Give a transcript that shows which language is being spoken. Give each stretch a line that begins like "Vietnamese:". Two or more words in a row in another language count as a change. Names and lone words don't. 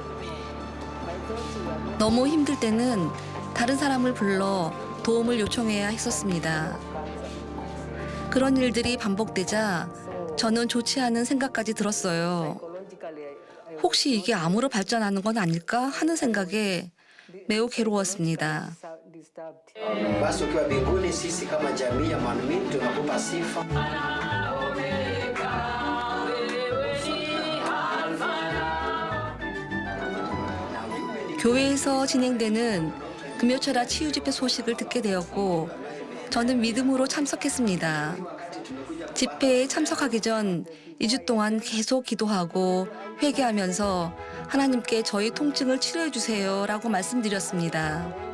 Korean: 너무 힘들 때는 다른 사람을 불러 도움을 요청해야 했었습니다. 그런 일들이 반복되자 저는 좋지 않은 생각까지 들었어요. 혹시 이게 암으로 발전하는 건 아닐까 하는 생각에 매우 괴로웠습니다.
Swahili: Basi ukiwa mbinguni, sisi kama jamii ya Manmin tunakupa sifa.
Korean: 교회에서 진행되는 금요철야 치유집회 소식을 듣게 되었고 저는 믿음으로 참석했습니다. 집회에 참석하기 전 2주 동안 계속 기도하고 회개하면서 하나님께 저희 통증을 치료해 주세요라고 말씀드렸습니다.